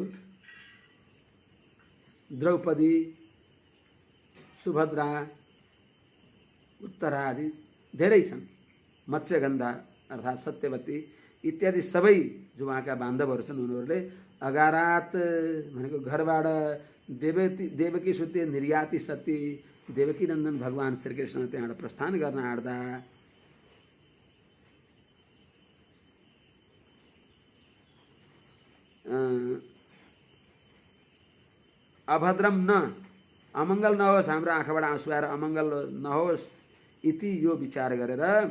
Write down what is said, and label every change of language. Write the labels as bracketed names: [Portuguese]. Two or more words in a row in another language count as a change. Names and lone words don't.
[Nepali] द्रौपदी, सुभद्रा, उत्तरा आदि धेरै छन्, मत्स्यगन्धा अर्थात् सत्यवती इत्यादि सबै जो उहाँका बान्धवहरू छन्, उनीहरूले अगारात भनेको घरबाट देवकी [Sanskrit] सुते निर्याति [Nepali] सती देवकी नन्दन भगवान श्रीकृष्ण त्यहाँबाट प्रस्थान गर्न आँट्दा [Sanskrit] अभद्रम न, [Nepali] अमङ्गल नहोस्, हाम्रो आँखाबाट आँसु आएर अमङ्गल नहोस् इति यो विचार गरेर